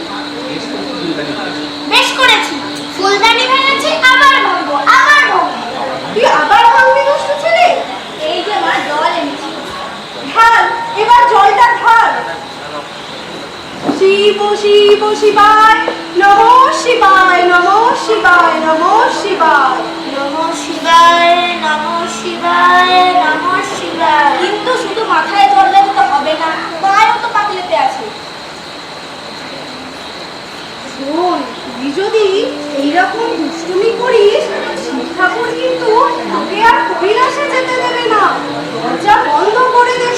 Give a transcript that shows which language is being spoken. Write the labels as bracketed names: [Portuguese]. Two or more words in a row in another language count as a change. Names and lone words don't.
[Bangla] বেশ করেছি, ফুলদানি ভেঙেছি, আবার ভাঙবো, আবার ভাঙবো। তুই আবার ভাঙবি দুষ্টু ছেলে? এই যে মা, জল এনেছি, ঢাল, এবার জলটা ঢাল। [Sanskrit] শিব শিব শিবায় নমঃ শিবায়, নমঃ শিবায়, নমঃ শিবায়, নমঃ শিবায়, নমঃ শিবায়, নমঃ শিবায়। [Bangla] কিন্তু শুধু মাথায় জল দিলে তো হবে না, পায়েও তো পাক লেপে আছে। শোন, তুই যদি এইরকম দুষ্টুমি করিস, শিব ঠাকুর কিন্তু তোকে আর কৈলাসে যেতে দেবে না, দরজা বন্ধ করে দেবে।